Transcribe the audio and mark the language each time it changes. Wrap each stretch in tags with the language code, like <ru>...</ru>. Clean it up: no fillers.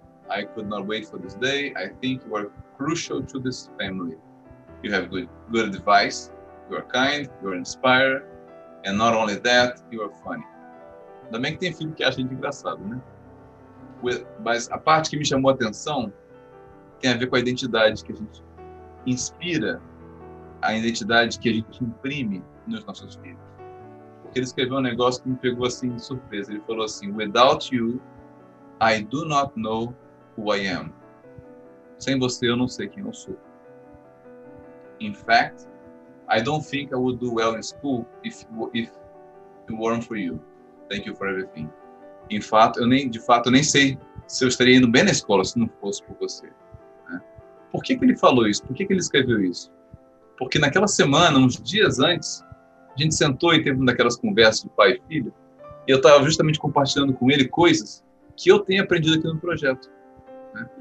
<en>I could not wait for this day. I think you are crucial to this family. You have good advice. You are kind. You are inspired. And not only that, you are funny.</en> <pt>Ainda bem que tem filho que acha a gente engraçado, né? Mas a parte que me chamou a atenção tem a ver com a identidade que a gente inspira, a identidade que a gente imprime nos nossos filhos. Porque ele escreveu um negócio que me pegou assim de surpresa. Ele falou assim,</pt> <en>Without you, I do not know who I am.</en> <pt>Sem você, eu não sei quem eu sou.</pt> <en>In fact, I don't think I would do well in school if it weren't for you. Thank you for everything.</en> <pt>De fato, eu nem sei se eu estaria indo bem na escola se não fosse por você. Né? Por que ele falou isso? Por que ele escreveu isso? Porque naquela semana, uns dias antes, a gente sentou e teve uma daquelas conversas de pai e filho, e eu estava justamente compartilhando com ele coisas que eu tenho aprendido aqui no projeto. Né?</pt>